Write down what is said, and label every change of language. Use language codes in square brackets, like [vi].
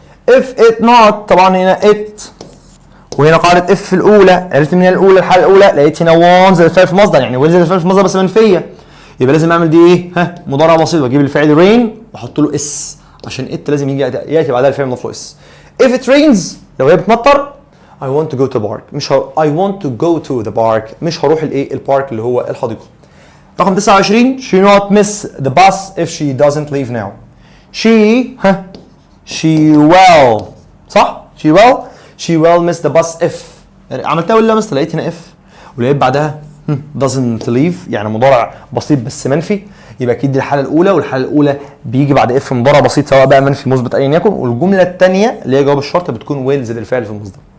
[ar] if it not طبعا هنا it وهنا قاعدة if في الأولى عرفت من الأولى الحالة الأولى لقيت هنا won زي الفعل في المصدر يعني will زي الفعل في المصدر بس منفية يبقى لازم أعمل دي إيه؟ مضارع بسيط بجيب الفعل rain وأحط له اس عشان it لازم يأتي بعدها الفعل مضاف له اس. [en] if it rains [ar] لو هي بتمطر [en] I want to go to park مش I want to go to the park مش هروح الايه البارك اللي هو الحديقة. رقم 29 she not miss the bus if she doesn't leave now. [ar] she will صح [en] she will miss the bus [ar] if عملتها ولا miss لقيت هنا if ولقيت بعدها doesn't leave يعني مضارع بسيط بس منفي يبقى اكيد دي الحاله الاولى والحاله الاولى بيجي بعد اف مضارع بسيط سواء بقى منفي مثبت ايا يكن والجمله الثانيه اللي هي جواب الشرط بتكون will زائد الفعل في المصدر.